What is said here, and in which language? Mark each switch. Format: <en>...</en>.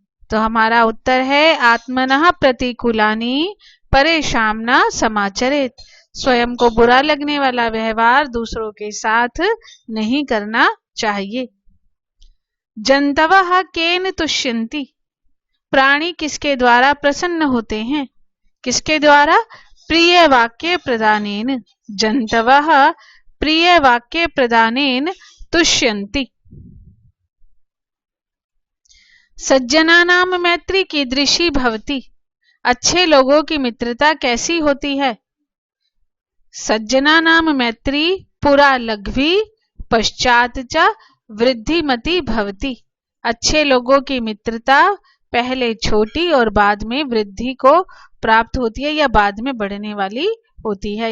<hi>तो हमारा उत्तर है</hi> <sa>आत्मनः प्रतिकूलानि परेषां न समाचरेत,</sa> <hi>स्वयं को बुरा लगने वाला व्यवहार दूसरों के साथ नहीं करना चाहिए।</hi> <sa>जंतवः केन तुष्यन्ति,</sa> <hi>प्राणी किसके द्वारा प्रसन्न होते हैं। किसके द्वारा?</hi> <sa>प्रिय वाक्य प्रदानेन। जंतवः प्रिय वाक्य प्रदानेन तुष्यन्ति। सज्जनानां मैत्री कीदृशी भवति,</sa> <hi>अच्छे लोगों की मित्रता कैसी होती है।</hi> <sa>सज्जनानां मैत्री पुरा लघ्वी पश्चात च वृद्धिमती भवति,</sa> <hi>अच्छे लोगों की मित्रता पहले छोटी और बाद में वृद्धि को प्राप्त होती है या बाद में बढ़ने वाली होती है।</hi>